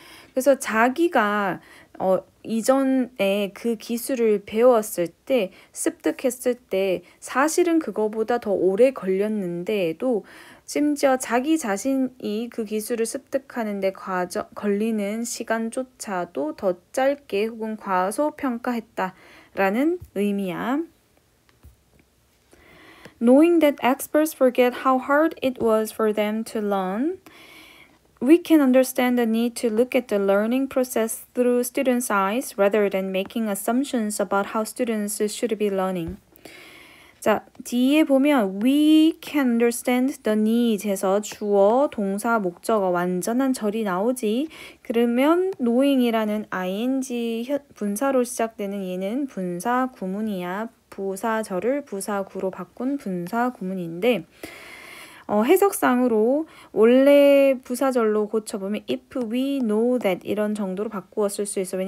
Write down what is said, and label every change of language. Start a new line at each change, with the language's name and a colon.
Korean: 그래서 자기가 이전에 그 기술을 배웠을 때, 습득했을 때 사실은 그거보다 더 오래 걸렸는데도 심지어 자기 자신이 그 기술을 습득하는데 걸리는 시간조차도 더 짧게 혹은 과소평가했다라는 의미야.
English: Knowing that experts forget how hard it was for them to learn, we can understand the need to look at the learning process through students' eyes rather than making assumptions about how students should be learning.
Korean: 자, 뒤에 보면
English: we can understand the need
Korean: 해서 주어, 동사, 목적어 완전한 절이 나오지. 그러면 knowing이라는 ing 분사로 시작되는 얘는 분사 구문이야. 부사절을 부사구로 바꾼 분사 구문인데 해석상으로 원래 부사절로 고쳐보면
English: if we know that
Korean: 이런 정도로 바꾸어 쓸 수 있어.